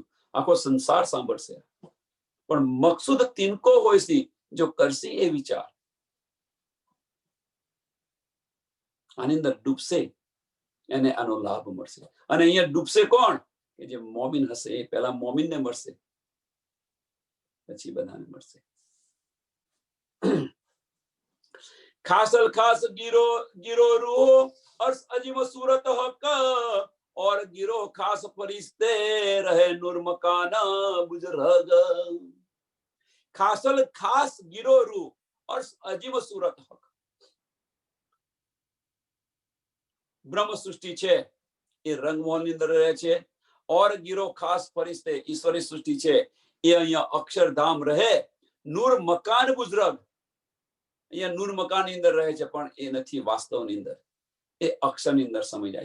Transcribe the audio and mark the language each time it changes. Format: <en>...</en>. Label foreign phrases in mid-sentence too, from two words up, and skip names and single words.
<gu>આખો સંસાર સાંભળશે, પણ મકસૂદ તિનકો હોય છે, જો કરશે એ વિચાર. આની અંદર ડૂબશે એને આનો લાભ મળશે. અને અહીંયા ડૂબશે કોણ? કે જે મોમિન હશે, એ પહેલા મોમિનને મળશે, પછી બધાને મળશે.</gu> <hi>खासल खास गिरो रूह अर्श अजीब सूरत हक, और गिरो खास फरिश्ते रहे नूर मकाना बुजुर्ग. खासल खास गिरो रूह अर्श अजीब सूरत हक.</hi> <gu>બ્રહ્મ સૃષ્ટિ છે એ રંગમોહનની અંદર રહે છે,</gu> <hi>और गिरो खास फरिश्ते</hi> <gu>ઈશ્વરી સૃષ્ટિ છે એ અહીંયા અક્ષરધામ રહે.</gu> <hi>नूर मकान बुजुर्ग,</hi> <gu>અહીંયા નૂર મકાનની અંદર રહે છે, પણ એ નથી વાસ્તવની અંદર, એ અક્ષરની અંદર સમય જાય છે.</gu>